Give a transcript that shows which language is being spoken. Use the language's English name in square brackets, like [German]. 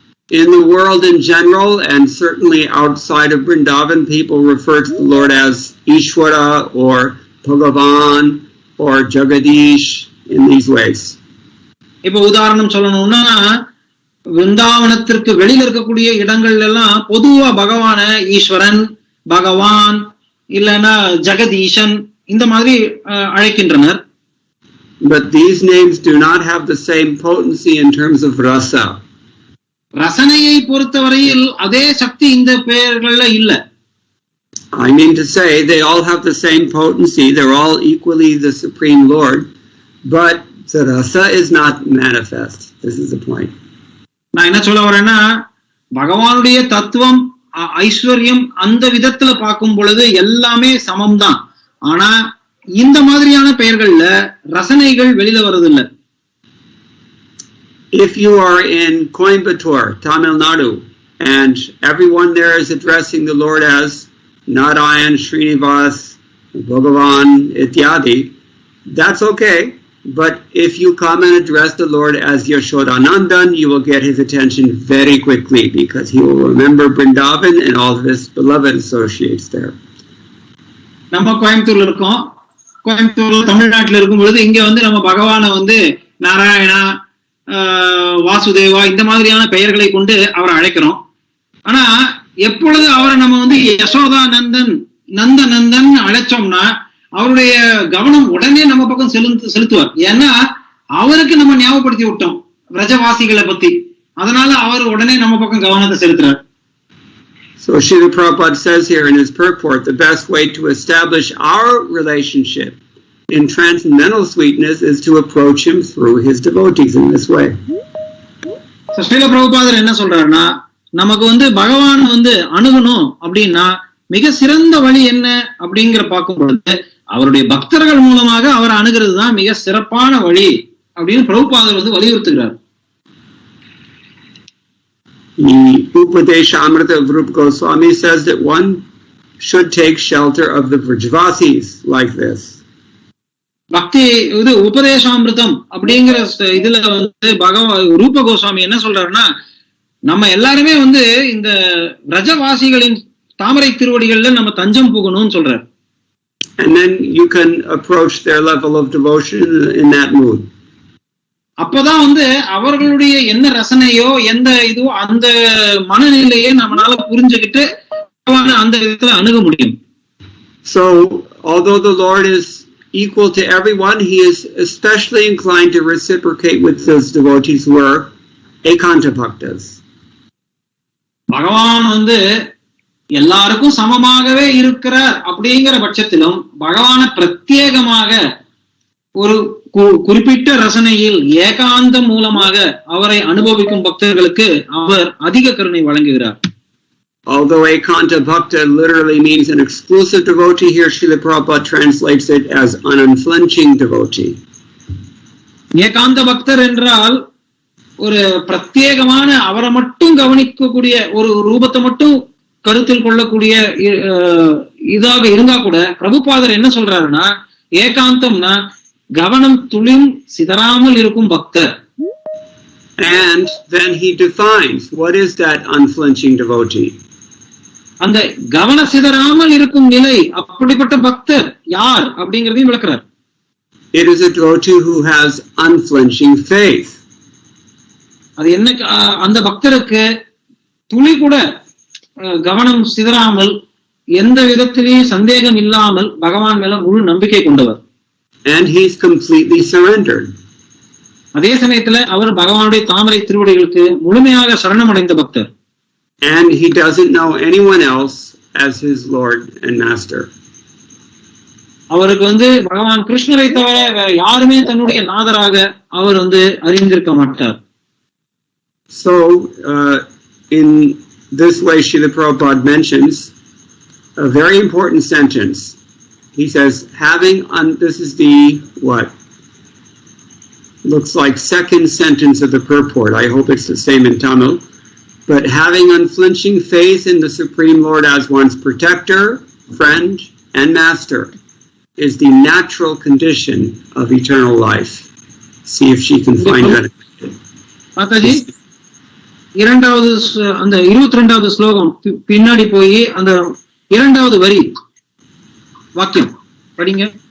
[English] In the world in general, and certainly outside of Vrindavan, people refer to the Lord as Ishwara or Bhagavan or Jagadish in these ways. [Tamil] இப்ப உதாரணம் சொல்லணும்னா விருந்தாவனத்திற்கு வெளியில இருக்கக்கூடிய இடங்கள் எல்லாம் பொதுவா பகவான ஈஸ்வரன், பகவான் இல்லைன்னா ஜெகதீஷன் இந்த மாதிரி அழைக்கின்றனர். [English] But these names do not have the same potency in terms of rasa. [Tamil] ரசனையை பொறுத்தவரையில் அதே சக்தி இந்த பெயர்கள்ல இல்ல. [English] I mean to say they all have the same potency. They're all equally the Supreme Lord, but the rasa is not manifest. This is the point. [Tamil] நான் என்ன சொல்ல வரேன்னா பகவானுடைய தத்துவம் ஐஸ்வர்யம் அந்த விதத்துல பார்க்கும் பொழுது எல்லாமே சமம் தான். ஆனா இந்த மாதிரியான பெயர்கள்ல ரசனைகள் வெளியில வருதில்லை. [English] If you are in Coimbatore, Tamil Nadu, and everyone there is addressing the Lord as Narayan, Srinivas, Bhagavan, Ityadi, that's okay. But if you come and address the Lord as Yashodanandan, you will get his attention very quickly because he will remember Vrindavan and all of his beloved associates there. [Tamil] நம்ம கோயம்புத்தூர்ல இருக்கோம். கோயம்புத்தூர்ல தமிழ்நாட்டுல இருக்கும் பொழுது இங்க வந்து நம்ம பகவானை வந்து நாராயணா, வாசுதேவா இந்த மாதிரியான பெயர்களை கொண்டு அவரை அழைக்கிறோம். ஆனா எப்பொழுது அவரை நம்ம வந்து யசோதானந்தன் நந்தன் அழைச்சோம்னா அவருடைய கவனம் உடனே நம்ம பக்கம் செலுத்துவார். ஏன்னா அவருக்கு நம்ம ஞாபகப்படுத்தி விட்டோம் பிரஜவாசிகளை பத்தி, அதனால அவர் உடனே நம்ம பக்கம் கவனத்தை செலுத்துறார். [English] So Srila Prabhupada says here in his purport, the best way to establish our relationship in transcendental sweetness is to approach him through his devotees in this way. So [Tamil] Srila Prabhupada என்ன சொல்றாருன்னா, நமக்கு பகவான் அணுகணும் அப்படின்னா மிக சிறந்த வழி என்ன அப்படிங்கிற பார்க்கும் பொழுது அவருடைய பக்தர்கள் மூலமாக அவர் அணுகிறது தான் மிக சிறப்பான வழி அப்படின்னு பிரபுபாதர் வலியுறுத்துகிறார். [English] The Upadesha Amrita of Rupa Goswami says that one should take shelter of the Vrajavasis like this. [Tamil] பக்தி உபதேசாமிருதம் அப்படிங்கிற இதுல ரூப கோஸ்வாமி என்ன சொல்றாருன்னா, நம்ம எல்லாருமே இந்த பிரஜவாசிகளின் தாமரை திருவடிகள்ல நம்ம தஞ்சம் புகணும்னு சொல்றாரு. [English] And then you can approach their level of devotion in that mood. [Tamil] அப்பதான் அவர்களுடைய என்ன ரசனையோ எந்த இதுவோ அந்த மனநிலையை நம்மளால புரிஞ்சுக்கிட்டு அந்த விதத்துல அணுக முடியும். [English] So although the Lord is equal to everyone, he is especially inclined to reciprocate with those devotees who are ekanta bhaktas. [Tamil] பகவான் எல்லாருக்கும் சமமாகவே இருக்கிறார் அப்படிங்கிற பட்சத்திலும் பகவான பிரத்யேகமாக ஒரு குறிப்பிட்ட ரசனையில் ஏகாந்தம் மூலமாக அவரை அனுபவிக்கும் பக்தர்களுக்கு அவர் அதிக கருணை வழங்குகிறார். [English] Although ekanta bhakta literally means an exclusive devotee, here Srila Prabhupada translates it as an unflinching devotee. [Tamil] ஏகாந்த பக்தர் என்றால் ஒரு பிரத்யேகமான அவரை மட்டும் கவனிக்கக்கூடிய ஒரு ரூபத்தை மட்டும் கருத்தில் கொள்ளக்கூடிய இதாக இருந்தா கூட பிரபுபாதர் என்ன சொல்றாருன்னா, ஏகாந்தம்னா கவனம் துளியும் சிதறாமல் இருக்கும் பக்தர். [English] And then he defines what is that unflinching devotee. [Tamil] அந்த கவன சிதறாமல் இருக்கும் நிலை, அப்படிப்பட்ட பக்தர் யார் அப்படிங்கறதையும் விளக்குறார். [English] It is a devotee who has unflinching faith. [Tamil] அது என்ன, அந்த பக்தருக்கு துளி கூட கவனம் சிதறாமல் எந்த விதத்திலேயும் சந்தேகம் இல்லாமல் பகவான் மேல முழு நம்பிக்கை கொண்டவர். [English] And he's completely surrendered. [Tamil] அதே சமயத்துல அவர் பகவானுடைய தாமரை திருவடிகளுக்கு முழுமையாக சரணமடைந்த பக்தர். [English] And he doesn't know anyone else as his Lord and Master. [Tamil] அவருக்கு பகவான் கிருஷ்ணரை தவிர வேற யாருமே தன்னுடைய நாதராக அவர் அறிந்திருக்க மாட்டார். [English] So in this way Srila Prabhupada mentions a very important sentence. He says, this is the what looks like second sentence of the purport. I hope it's the same in Tamil. But having unflinching faith in the Supreme Lord as one's protector, friend, and master is the natural condition of eternal life. See if she can find that. [Tamil] Mataji, இரண்டாவது அந்த 22வது ஸ்லோகம் பின்னாடி போய் அந்த இரண்டாவது வரி வாக்கியம் படிங்க.